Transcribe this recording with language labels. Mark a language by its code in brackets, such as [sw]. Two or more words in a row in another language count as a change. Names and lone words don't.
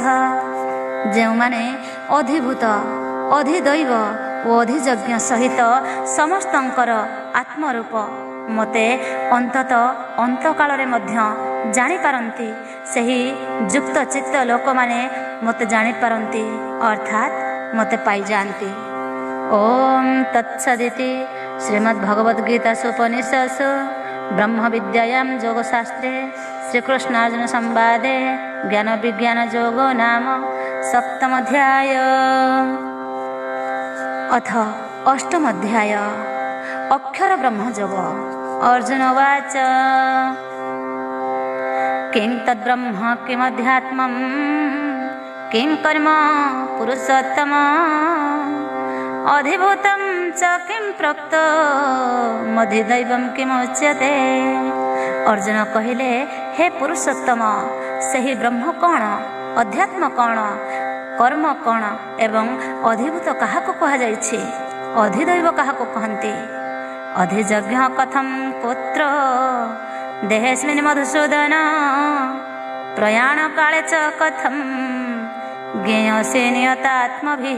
[or] ଯେଉଁମାନେ ଅଧିଭୂତ, ଅଧିଦୈବ ଓ ଅଧିଯଜ୍ଞ ସହିତ ସମସ୍ତଙ୍କର ଆତ୍ମରୂପ ମୋତେ ଅନ୍ତତଃ ଅନ୍ତକାଳରେ ମଧ୍ୟ ଜାଣିପାରନ୍ତି, ସେହି ଯୁକ୍ତ ଚିତ୍ତ ଲୋକମାନେ ମୋତେ ଜାଣିପାରନ୍ତି, ଅର୍ଥାତ୍ ମୋତେ ପାଇଯାଆନ୍ତି। [sa] ଓମ୍ ତତ୍ସଦିତି ଶ୍ରୀମଦ୍ଭଗବଦ୍ଗୀତାସୁ ଉପନିଷତ୍ସୁ ब्रह्म विद्यायां योगशास्त्रे श्रीकृष्णार्जुन संवादे ज्ञान विज्ञान योगो नाम सप्तमोऽध्याय। अथ अष्टमोऽध्याय अक्षर ब्रह्मयोग। अर्जुन उवाच किं तद्ब्रह्म किमध्यात्मं किं कर्म पुरुषोत्तम अधिभूतं च किं प्रोक्त मधिदैवं किमुच्यते। [or] ଅର୍ଜୁନ କହିଲେ, ହେ ପୁରୁଷୋତ୍ତମ, ସେହି ବ୍ରହ୍ମ କ'ଣ, ଅଧ୍ୟାତ୍ମ କ'ଣ, କର୍ମ କ'ଣ ଏବଂ ଅଧିଭୂତ କାହାକୁ କୁହାଯାଇଛି, ଅଧିଦୈବ କାହାକୁ କହନ୍ତି? [sa] ଅଧିଯଜ୍ଞ କଥଂ ପୁତ୍ର ଦେହେସ୍ମିନ୍ ମଧୁସୂଦନ ପ୍ରୟାଣ କାଳେ च କଥଂ ଜ୍ଞେୟସେ ନିୟତାତ୍ମଭିଃ।